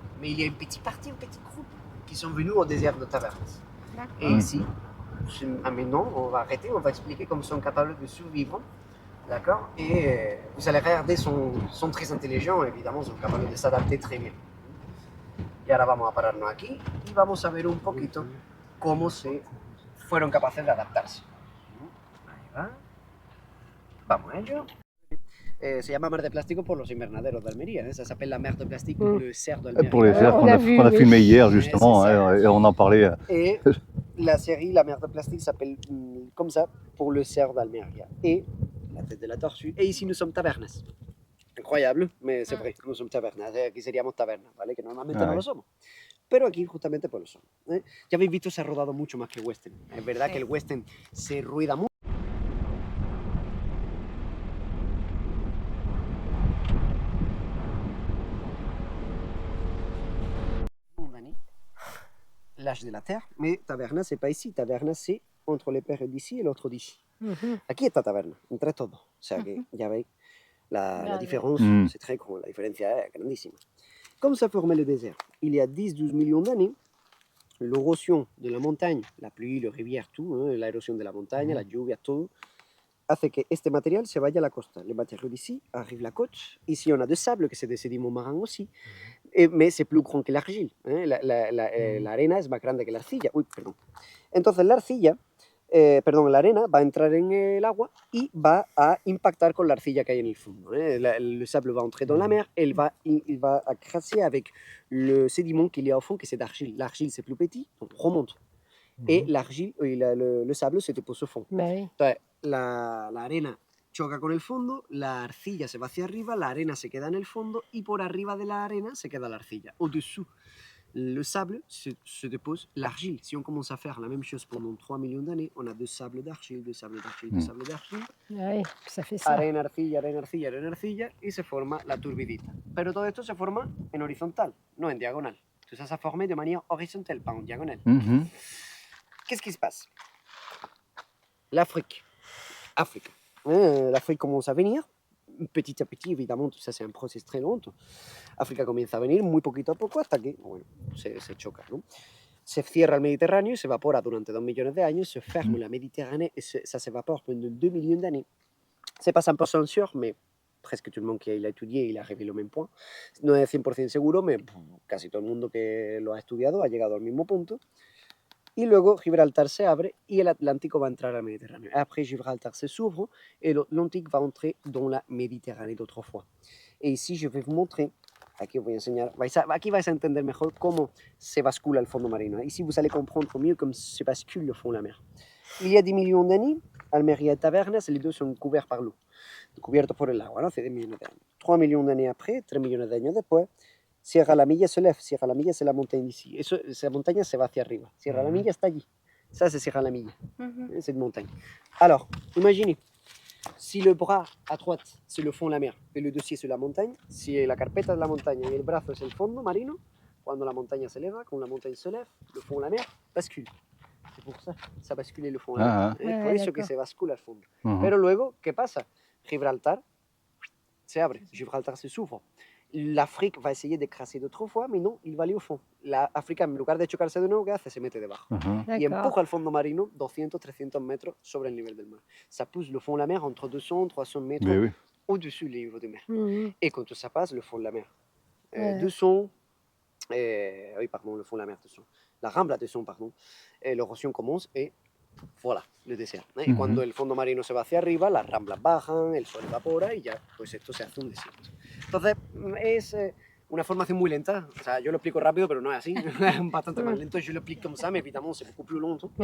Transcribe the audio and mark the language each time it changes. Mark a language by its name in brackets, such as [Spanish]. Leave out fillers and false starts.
[French] Mais il y a une petite partie, un petit groupe qui sont venus au désert de Tabernas. Et ici, maintenant, on va arrêter, on va expliquer comment ils sont capables de survivre. D'accord? Et vous allez regarder, sont très intelligents, évidemment, sont capables de s'adapter très bien. [Spanish] Y ahora vamos a pararnos aquí y vamos a ver un poquito cómo se fueron capaces de adaptarse. Ahí va. Vamos a ello. Se llama mer de plástico por los invernaderos de Almería. [French] Ça s'appelle la mer de plastique pour le cerf d'Almería. Pour les cerfs On qu'on l'a a, vu, qu'on a oui. filmé hier, justement, Ouais, c'est hein, et on en parlait. Et la série La mer de plastique s'appelle comme ça pour le cerf d'Almería. Et la tête de la tortue. Et ici nous sommes Tabernas. Incroyable, mais c'est vrai, nous sommes Tabernas. [Spanish] Aquí seríamos tabernas, ¿vale? Que normalmente no lo somos. Pero aquí justamente pues lo son. Ya habéis visto, se ha rodado mucho más que el western. Es verdad Sí. que el western se rueda mucho. [French] L'âge de la Terre, mais Tabernas, c'est pas ici. Tabernas, c'est entre les périodes d'ici et l'autre d'ici. [Spanish] Aquí está Tabernas, entre todos. O sea que ya veis, la [French] Grande. différence, Mm. c'est très grand. La différencia est grandissime. Comme ça formait le désert, il y a 10-12 millions d'années, l'érosion de la montagne, la pluie, les rivières, tout, l'érosion de la montagne, [Spanish] la lluvia, todo, hace que este material se vaya a la costa. [French] Les matériaux d'ici arrivent à la côte. Ici, on a de sable, que c'est des sédiments marins aussi, mais c'est plus grand que l'argile. [Spanish] La arena es más grande que la arcilla. [French] Uy, perdón. Entonces, la arcilla [Spanish] la arena va a entrar en el agua y va a impactar con la arcilla que hay en el fondo. [French] Le sable va entrer dans la mer et il va crasser avec le sédiment qu'il y a au fond, qui c'est d'argile. L'argile, c'est plus petit, donc on remonte. Et l'argile, le sable se depose au fond. Bah oui. [Spanish] Entonces, la arena choca con el fondo, la arcilla se va hacia arriba, la arena se queda en el fondo y por arriba de la arena se queda la arcilla. [French] Au-dessous, le sable se dépose l'argile. Si on commence à faire la même chose pendant 3 millions d'années, on a de sable d'argile, de sable d'argile, de sable d'argile. Ah oui, ça fait ça. [Spanish] Arena, arcilla, arena, arcilla, arena, arcilla y se forma la turbidita. Pero todo esto se forma en horizontal, no en diagonal. [French] Tout ça, ça formé de manière horizontale, pas en diagonale. Qu'est-ce qui se passe? L'Afrique. L'Afrique commence a venir, petit a petit, évidemment, tout ça c'est un processus très long. [Spanish] África comienza a venir muy poquito a poco hasta que bueno, se choca, ¿no? Se cierra el Mediterráneo, se evapora durante 2 millones de años, [French] se ferme la Méditerranée et ça s'évapore pendant 2 millions d'années. C'est pas 100% sûr, mais presque tout le monde qui l'a étudié, il a arrivé au même point. [Spanish] No es 100% seguro, mais casi todo el mundo que lo ha estudiado ha llegado al mismo punto. Y luego Gibraltar se abre y el Atlántico va a entrar al Mediterráneo. [French] Après, Gibraltar se s'ouvre et l'Atlantique va entrer dans la Méditerranée d'autrefois. Et ici, je vais vous montrer, [Spanish] aquí os voy a enseñar, aquí vais a entender mejor cómo se bascula el fondo marino. [French] Ici, vous allez comprendre mieux comment se bascule le fond de la mer. Il y a 10 millions d'années, Almería et Tabernas, les deux sont couverts par l'eau, [Spanish] cubiertos por el agua, ¿no? Hace 10 millones de años. [French] 3 millions d'années après, [Spanish] 3 millones de años después, [French] Sierra la Milla se lève. Sierra la Milla, c'est la montagne d'ici. [Spanish] Esa montaña se va hacia arriba. Sierra la Milla está allí. [French] Ça, c'est Sierra la Milla. C'est une montagne. Alors, imaginez, si le bras à droite, c'est le fond de la mer, et le dossier, c'est la montagne, [Spanish] si la carpeta es la montaña y el brazo es el fondo marino, cuando la montaña se eleva, [French] quand la montagne se lève, le fond de la mer bascule. C'est pour ça, ça bascule le fond de la mer. [Spanish] Por eso que se bascula al fondo. Pero luego, ¿qué pasa? Gibraltar se abre, [French] Gibraltar se s'ouvre. L'Afrique va essayer de crasser d'autres fois, mais non, il va aller au fond. [Spanish] L'Afrique, en lugar de chocarse de nuevo, ¿qué hace? Se mete debajo. Y empuja el fondo marino 200-300 metros sobre el nivel del mar. [French] Ça pousse le fond de la mer entre 200-300 mètres au-dessus du niveau de mer. Et quand ça passe, le fond de la mer, 200, oui, pardon, le fond de la mer, 200. La rambla 200, pardon. L'érosion commence et voilà, le désert. [Spanish] Y cuando el fondo marino se va hacia arriba, las ramblas bajan, el sol evapora y ya, pues esto se hace un desierto. Entonces, es una formación muy lenta. O sea, yo lo explico rápido, pero no es así. Es bastante más lento. [French] Je l'explique comme ça, mais évidemment, c'est beaucoup plus long.